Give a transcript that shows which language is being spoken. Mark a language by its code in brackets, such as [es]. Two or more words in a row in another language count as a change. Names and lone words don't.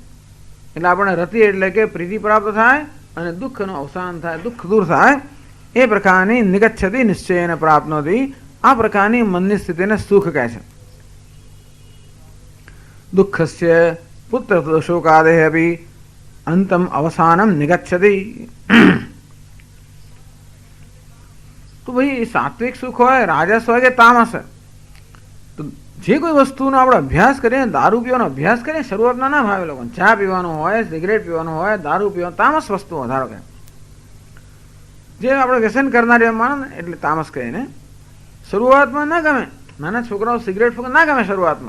[gu] એટલે આપણને રતિ એટલે કે પ્રીતિ પ્રાપ્ત થાય અને દુઃખનું અવસાન થાય, દુઃખ દૂર થાય. એ પ્રકારની [sa] નિગચ્છતિ નિશ્ચયેન પ્રાપ્નોતિ, [gu] આ પ્રકારની મનની સ્થિતિને સુખ કહે છે. [sa] દુઃખસ્ય પુત્ર શોકાદેહ અપી, अंतम अवसानम निगच्छति। [gu] તો ભાઈ સાત્વિક સુખ હોય, રાજસ હોય કે તામસ હૈ, તો જે કોઈ વસ્તુનો આપણે અભ્યાસ કરીએ, દારૂ પીવાનો અભ્યાસ કરીએ, શરૂઆતમાં ના ભાવે લોકોને. ચા પીવાનો હોય, સિગરેટ પીવાનો હોય, દારૂ પીવાનો, તામસ વસ્તુઓ. ધારો કે જે આપણે વ્યસન કરનારી માનો ને એટલે તામસ કહે ને. શરૂઆતમાં ના ગમે, નાના છોકરાઓ સિગરેટ ફૂંકે ના ગમે શરૂઆતમાં.